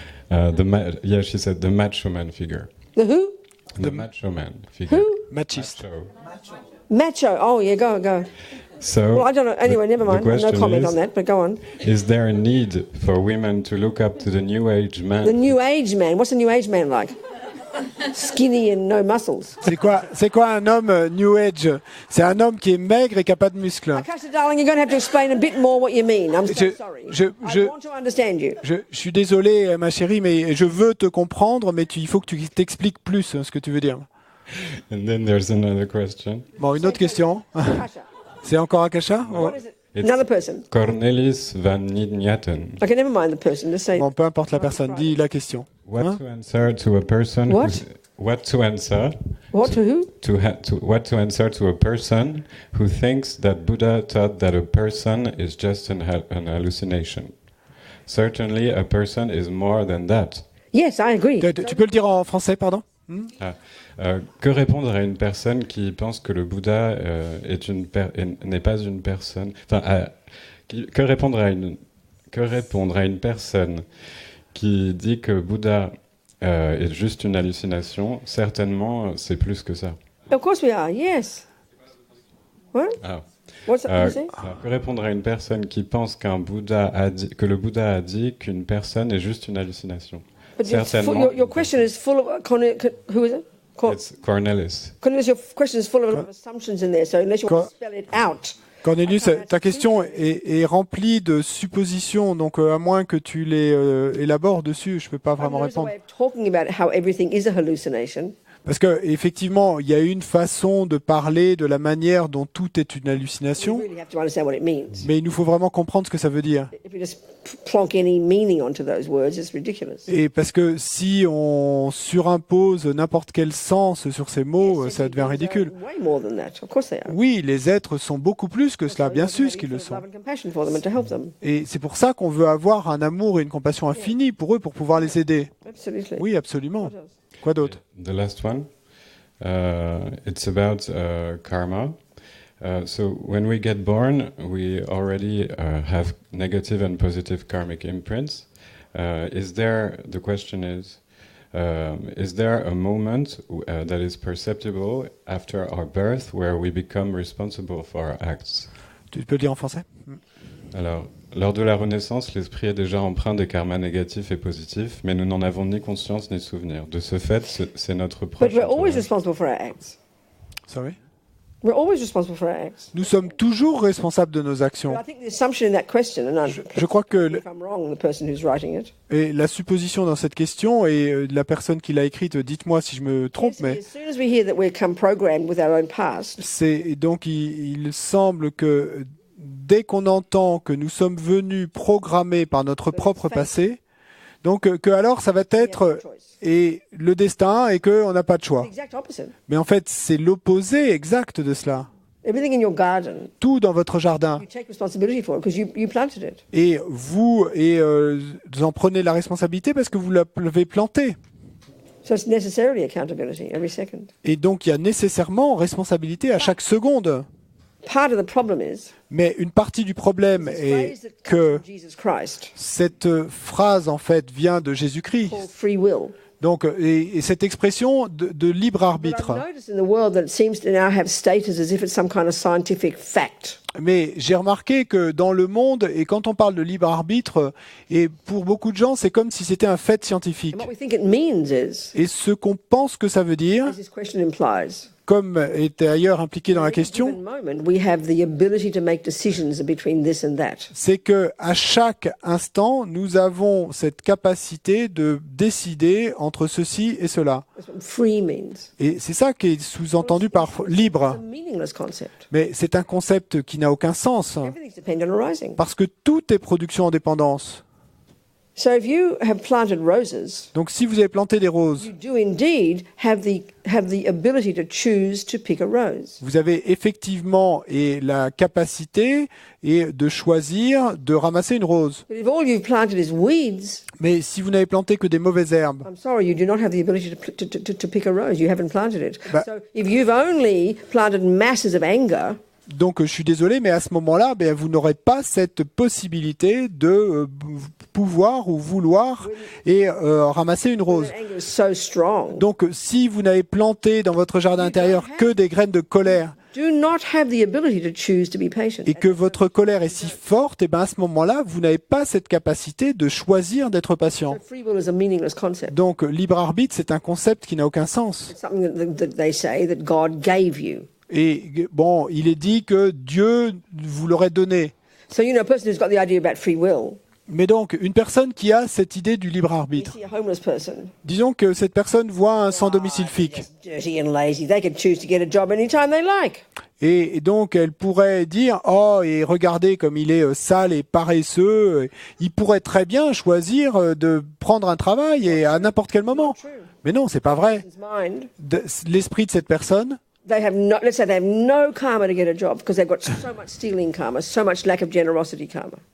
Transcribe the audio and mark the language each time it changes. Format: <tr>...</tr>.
<en>Yeah, she said the macho man figure. The who? The macho man figure. Who? Machiste. Macho. Macho. Oh, yeah, go. So, Well, I don't know. Anyway, never mind. The No question comment is, on that, but go on. is there a need for women to look up to the New Age man? The New Age man. What's a New Age man like? Skinny and no muscles.</en> <fr>C'est quoi un homme New Age? C'est un homme qui est maigre et qui n'a pas de muscles.</fr> <en>Akasha, darling, you're going to have to explain a bit more what you mean. I'm so sorry. I want to understand you.</en> <fr>Je suis désolé, ma chérie, mais je veux te comprendre, mais il faut que tu t'expliques plus ce que tu veux dire.</fr> <en>And then there's another question.</en> <fr>Bon, une autre question.</fr> <en>Akasha.</en> <fr>C'est encore Akasha?</fr> <en>What is it? It's Another person. Cornelis van Nidnyaten. Okay, never mind the person. Just say.</en> <fr>Bon, peu importe la personne, dis la question.</fr> <en>What</en> <fr>Hein?</fr> <en>to answer to a person? What? What to answer? What to who? What to answer to a person who thinks that Buddha taught that a person is just an hallucination? Certainly, a person is more than that. Yes, I agree.</en> <fr>Tu peux le dire en français, pardon? Que répondre à une personne qui pense que le Bouddha n'est pas une personne? Enfin, que répondre à une personne qui dit que Bouddha est juste une hallucination? Certainement, c'est plus que ça.</fr> <en>Of course we are. Yes. What? Ah. What's that? You say?</en> <fr>Que répondre à une personne qui pense que le Bouddha a dit qu'une personne est juste une hallucination?</fr> <en>But</en> <fr>Certainement.</fr> <en>your question is full of who is it? Cornelis. Cornelius, your question is full of a lot of assumptions in there, so unless you want to spell it out.</en> <fr>Cornelius, ta question est remplie de suppositions, donc à moins que tu les élabores dessus, je ne peux pas vraiment</fr> <en>There's a</en> <fr>répondre.</fr> <en>way of talking about how everything is a hallucination.</en> <fr>Parce que effectivement, il y a une façon de parler de la manière dont tout est une</fr> <en>You</en> <fr>hallucination,</fr> <en>really have to understand what it means.</en> <fr>mais il nous faut vraiment comprendre ce que ça veut dire.</fr> <en>If you just plonk any meaning onto those words, it's ridiculous.</en> <fr>Et parce que si on surimpose n'importe quel sens sur ces mots, ça devient ridicule.</fr> <en>Way more than that. Of course they are.</en> <fr>Oui, les êtres sont beaucoup plus que cela, bien sûr qu'ils le sont. Et c'est pour ça qu'on veut avoir un amour et une compassion infinie pour eux, pour pouvoir les aider.</fr> <en>Absolutely.</en> <fr>Oui, absolument. Quoi d'autre?</fr> <en>The last one, it's about karma. So when we get born, we already have negative and positive karmic imprints. The question is there a moment that is perceptible after our birth where we become responsible for our acts?</en> <fr>Tu peux le dire en français? Alors, lors de la Renaissance, l'esprit est déjà empreint des karmas négatifs et positifs, mais nous n'en avons ni conscience ni souvenir. De ce fait, c'est notre proche</fr> <en>But we're always</en> <fr>entourage.</fr> <en>responsible for our acts. Sorry? We're always responsible for our acts.</en> <fr>Nous sommes toujours responsables de nos actions.</fr> <en>But I think the assumption in that question, and</en> <fr>Je crois que</fr> <en>if I'm wrong, the person who's writing it,</en> <fr>et la supposition dans cette question, et la personne qui l'a écrite, dites-moi si je me trompe, mais</fr> <en>as soon as we hear that we're come programmed with our own past,</en> <fr>c'est donc il semble que dès qu'on entend que nous sommes venus programmés par notre propre passé, donc que alors ça va être et le destin et qu'on n'a pas de</fr> <en>it's</en> <fr>choix.</fr> <en>the exact opposite.</en> <fr>Mais en fait, c'est l'opposé exact de cela.</fr> <en>Everything in your garden,</en> <fr>Tout dans votre jardin.</fr> <en>you take responsibility for it because you planted it.</en> <fr>Et vous en prenez la responsabilité parce que vous l'avez planté.</fr> <en>So it's necessarily accountability every second.</en> <fr>Et donc il y a nécessairement responsabilité à chaque seconde.</fr> <en>Part of the problem is</en> <fr>Mais une partie du problème</fr> <en>this</en> <fr>est</fr> <en>phrase that comes</en> <fr>que</fr> <en>from Jesus Christ</en> <fr>cette phrase en fait vient de Jésus-Christ.</fr> <en>called free will.</en> <fr>Donc, et cette expression de libre</fr> <en>But</en> <fr>arbitre.</fr> <en>I've noticed in the world that it seems to now have status as if it's some kind of scientific fact.</en> <fr>Mais j'ai remarqué que dans le monde, et quand on parle de libre arbitre, et pour beaucoup de gens, c'est comme si c'était un fait scientifique.</fr> <en>And what we think it means is,</en> <fr>Et ce qu'on pense que ça veut dire,</fr> <en>as this question implies,</en> <fr>comme est d'ailleurs impliqué dans la</fr> <en>at any</en> <fr>question,</fr> <en>given moment we have the ability to make decisions between this and that.</en> <fr>c'est que à chaque instant, nous avons cette capacité de décider entre ceci et cela.</fr> <en>That's what free means.</en> <fr>Et c'est ça qui est sous-entendu par</fr> <en>It's a</en> <fr>libre.</fr> <en>meaningless concept.</en> <fr>Mais c'est un concept qui n'a aucun sens,</fr> <en>Everything's dependent on arising.</en> <fr>parce que tout est production en dépendance.</fr> <en>So if you have planted roses,</en> <fr>Donc si vous avez planté des roses,</fr> <en>you do indeed have the ability to choose to pick a rose.</en> <fr>vous avez effectivement et la capacité et de choisir de ramasser une rose.</fr> <en>But if all you've planted is weeds,</en> <fr>Mais si vous n'avez planté que des mauvaises herbes,</fr> <en>I'm sorry, you do not have the ability to pick a rose. You haven't planted it. Bah- So if you've only planted masses of anger,</en> <fr>donc je suis désolé, mais à ce moment-là, ben, vous n'aurez pas cette possibilité de pouvoir ou vouloir et ramasser une rose.</fr> <en>that anger is so strong,</en> <fr>Donc si vous n'avez planté dans votre jardin intérieur que des graines de colère,</fr> <en>do not have the ability to choose to be patient.</en> <fr>et que votre colère est si forte, et ben à ce moment-là, vous n'avez pas cette capacité de choisir d'être patient.</fr> <en>So free will is a meaningless concept.</en> <fr>Donc libre arbitre, c'est un concept qui n'a aucun sens.</fr> <en>It's something that they say that God gave you.</en> <fr>Et bon, il est dit que Dieu vous l'aurait donné.</fr> <en>So a person who's got the idea about free will,</en> <fr>Mais donc, une personne qui a cette idée du libre</fr> <en>you</en> <fr>arbitre,</fr> <en>see a homeless person,</en> <fr>disons que cette personne voit un sans domicile fixe,</fr> <en>just dirty and lazy. They could choose to get a job anytime they like.</en> <fr>et donc elle pourrait dire, oh, et regardez comme il est sale et paresseux, il pourrait très bien choisir de prendre un travail et à n'importe quel moment. Mais non, c'est pas vrai.</fr> <en>His mind,</en> <fr>L'esprit de cette personne,</fr> <en>let's say they have no karma to get a job because they've got so much stealing karma, so much lack of generosity karma.</en>